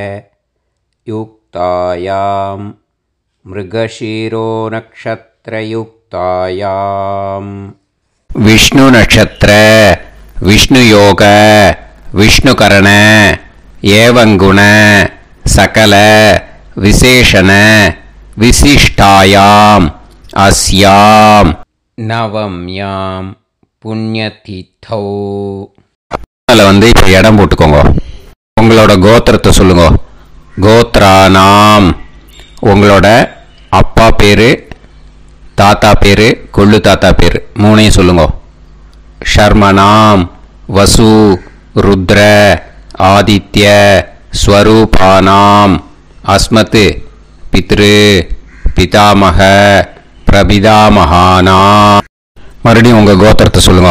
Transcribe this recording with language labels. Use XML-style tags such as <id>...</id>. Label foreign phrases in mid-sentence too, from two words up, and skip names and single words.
<sa>युक्तायां मृगशीरो नक्षत्रयुक्तायां विष्णु नक्षत्र विष्णु योग विष्णुकरण एवं गुण सकल विशेषण विशिष्टायां अस्यां नवम्यां पुण्यतिथौ.</sa> <ta>இப்போ இடம் போட்டுக்கோங்க. உங்களோட கோத்திரத்தை சொல்லுங்க. கோத்ரானாம். உங்களோட அப்பா பேர், தாத்தா பேர், கொள்ளு தாத்தா பேர் 3ஐயும் சொல்லுங்க.</ta> <sa>शर्मणां वसु रुद्र आदित्य स्वरूपाणां अस्मत् पितृ पितामह प्रपितामहानां</sa> <ta>மறுபடியும் உங்கள் கோத்திரத்தை சொல்லுங்க.</ta>